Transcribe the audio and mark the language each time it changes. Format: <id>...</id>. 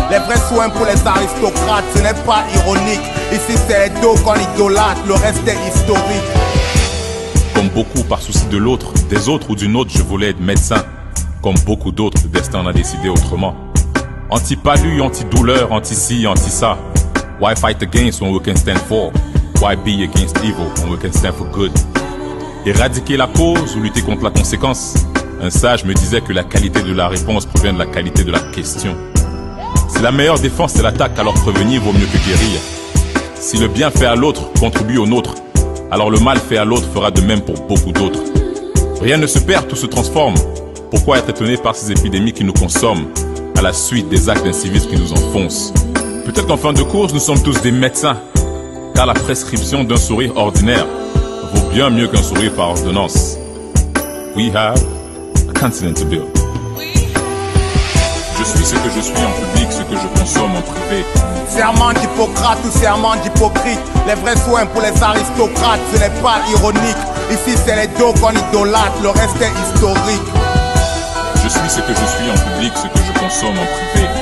<fr>Les vrais soins pour les aristocrates, ce n'est pas ironique. Ici c'est les dos qu'on idolâtre, le reste est historique. Comme beaucoup par souci de l'autre, des autres ou d'une autre, je voulais être médecin. Comme beaucoup d'autres, le destin en a décidé autrement. Anti-palu, anti-douleur, anti-ci, anti-ça.</fr> <en>Why fight against when we can stand for? Why be against evil when we can stand for good?</en> <fr>Éradiquer la cause ou lutter contre la conséquence? Un sage me disait que la qualité de la réponse provient de la qualité de la question. Si la meilleure défense c'est l'attaque, alors prévenir vaut mieux que guérir. Si le bien fait à l'autre contribue au nôtre, alors le mal fait à l'autre fera de même pour beaucoup d'autres. Rien ne se perd, tout se transforme. Pourquoi être étonné par ces épidémies qui nous consomment à la suite des actes d'incivisme qui nous enfoncent? Peut-être qu'en fin de course, nous sommes tous des médecins, car la prescription d'un sourire ordinaire vaut bien mieux qu'un sourire par ordonnance.</fr> <en>We have a continent to build.</en> <fr>Je suis ce que je suis en public, ce que je consomme en privé. Serment d'Hippocrate ou serment d'hypocrite. Les vrais soins pour les aristocrates, ce n'est pas ironique. Ici c'est les dos qu'on idolâtre, le reste est historique. Je suis ce que je suis en public, ce que je consomme en privé.</fr>